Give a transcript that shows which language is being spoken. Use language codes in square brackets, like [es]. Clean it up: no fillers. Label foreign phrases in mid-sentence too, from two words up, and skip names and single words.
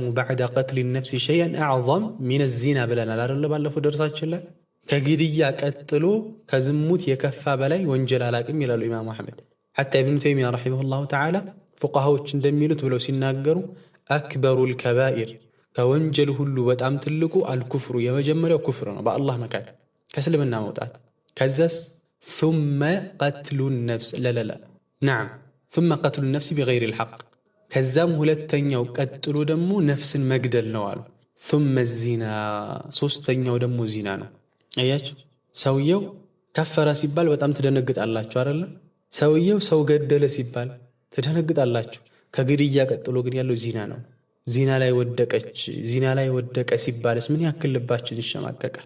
[ar] بعد قتل نفس شيئا أعظم من زنا [am] ብለናል አይደለ ባለፈው ደርሳችን ላይ። ከግድያ ቀጥሎ ከዝሙት የከፋ በላይ ወንጀል አላቅም ይላሉ ኢማሙ አሕመድ። ሐታ ኢብኑ ተይሚያ [ar] رحمه الله تعالى [am] ፉቃሃዎች እንደሚሉት ብለው ሲናገሩ [ar] أكبر الكبائر [am] ከወንጀል ሁሉ በጣም ትልቁ አልኩፍሩ የመጀመሪያው ኩፍር ነው፣ በአላህ መካድ ከእስልምና መውጣት። ከዛስ [ar] ثم قتل النفس نعم ثم قتل النفس بغير الحق [am] ከዛም ሁለተኛው ቀጥሎ ደግሞ ነፍስን መግደል ነው አሉ። [ar] ثم الزنا [am] ሶስተኛው ደግሞ ዚና ነው። አያችሁ ሰውየው ከፈረ ሲባል በጣም ትደነግጣላችሁ አይደለ? ሰውየው ሰው ገደለ ሲባል ትደነግጣላችሁ። ከግድያ ቀጥሎ ግን ያለው ዚና ነው። ዚና ላይ ወደቀ ሲባልስ ምን ያክል ልባችን ይሸማቀቃል?